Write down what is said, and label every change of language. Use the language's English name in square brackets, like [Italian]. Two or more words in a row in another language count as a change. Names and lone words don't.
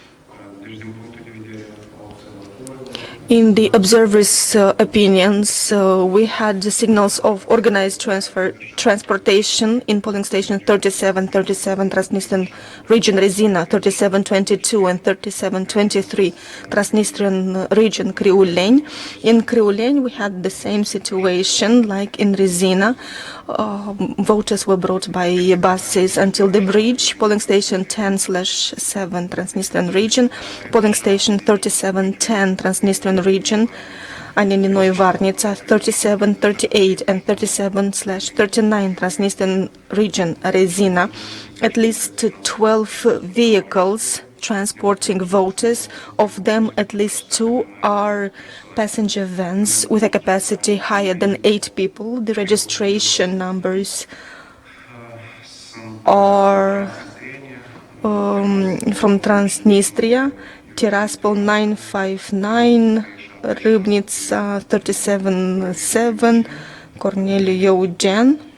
[English] In the observers' opinions, we had signals of organized transportation in polling station 3737 Transnistrian region Rezina, 3722 and 3723 Transnistrian region Criuleni. In Criuleni, we had the same situation like in Rezina. Voters were brought by buses until the bridge, polling station 10/7 Transnistrian region, polling station 3710 Transnistrian region, Anyaninoy Varnica 3738 and 37/39 Transnistrian region Rezina. At least 12 vehicles transporting voters. Of them, at least 2 are passenger vans with a capacity higher than 8 people. The registration numbers are from Transnistria, Tiraspol 959, Rybnica 377, Corneliu Eugen.